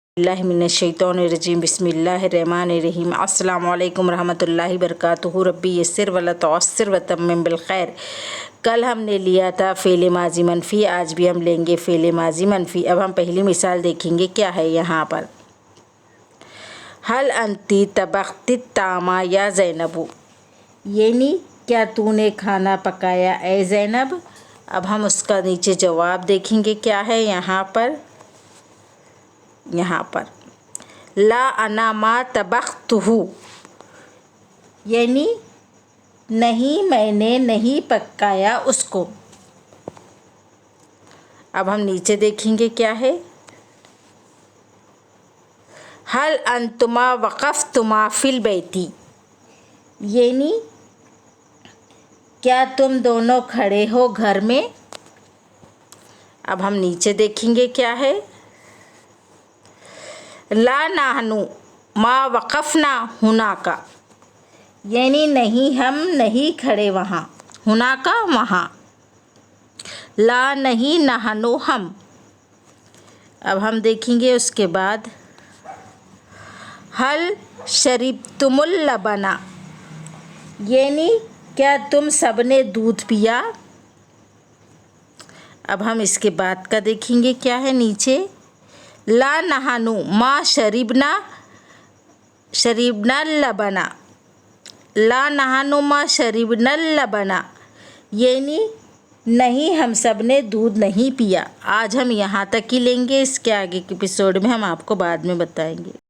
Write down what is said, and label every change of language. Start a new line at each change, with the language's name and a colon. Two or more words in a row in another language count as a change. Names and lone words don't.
Arabic: بسم الله الرحمن الرحيم بسم الله الرحمن الرحيم السلام عليكم ورحمة الله وبركاته رب يسر ولا تعسر وتمم بالخير.
Hindi: कल हमने लिया था
Arabic: فعل ماضي منفي,
Hindi: आज भी हम लेंगे
Arabic: فعل ماضي منفي.
Hindi: अब हम पहली मिसाल देखेंगे क्या है यहाँ पर।
Arabic: هل أنتِ طبختِ طعامًا يا زينبُ,
Hindi: यानी क्या तूने खाना पकाया ए ज़ैनब। अब हम उसका नीचे जवाब देखेंगे क्या है यहाँ पर।
Arabic: لا أنا ما طبختُه,
Hindi: यानी नहीं मैंने नहीं पकाया उसको। अब हम नीचे देखेंगे क्या है।
Arabic: هل أنتما وقفتما في البيت,
Hindi: यानी क्या तुम दोनों खड़े हो घर में। अब हम नीचे देखेंगे क्या है।
Arabic: لا نحن ما وقفنا هناك,
Hindi: यानी नहीं हम नहीं खड़े वहाँ, हुनाका वहाँ। ला नहीं नहनु हम। अब हम देखेंगे उसके बाद।
Arabic: هل شربتم اللبن,
Hindi: यानी क्या तुम सबने दूध पिया। अब हम इसके बाद का देखेंगे क्या है नीचे।
Arabic: لا نحن ما شربنا اللبن، لا نحن ما شربنا اللبن,
Hindi: यानी नहीं हम सब ने दूध नहीं पिया। आज हम यहाँ तक ही लेंगे, इसके आगे के एपिसोड में हम आपको बाद में बताएंगे।